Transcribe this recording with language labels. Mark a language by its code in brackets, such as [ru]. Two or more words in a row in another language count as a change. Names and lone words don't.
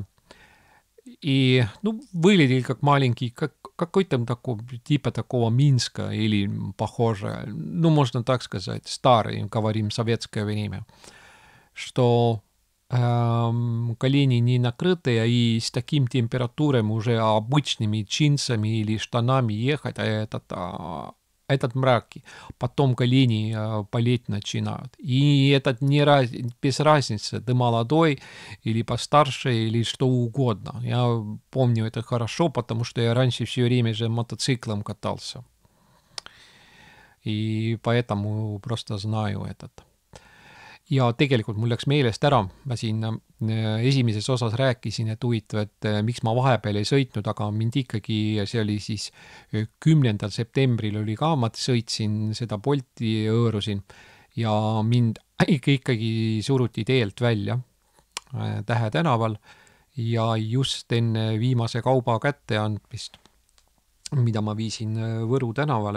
[ru] И, ну, выглядел как маленький, как какой-то такой, типа такого Минска или похоже, ну, можно так сказать, старый, говорим, советское время, что колени не накрытые, и с таким температурой уже обычными джинсами или штанами ехать, этот мрак, потом колени болеть начинают. И этот без разницы, ты молодой или постарше, или что угодно. Я помню это хорошо, потому что я раньше все время же мотоциклом катался. И поэтому просто знаю этот. [et] Ja tegelikult mul läks meelest ära, ma siin esimeses osas rääkisin, et huvitav, et miks ma vahepeal ei sõitnud, aga mind ikkagi, see oli siis 10. septembril oli ka, ma sõitsin seda Bolti, hõõrusin ja mind ikkagi suruti teelt välja Tähe tänaval ja just enne viimase kauba kätteandmist, mida ma viisin Võru tänavale.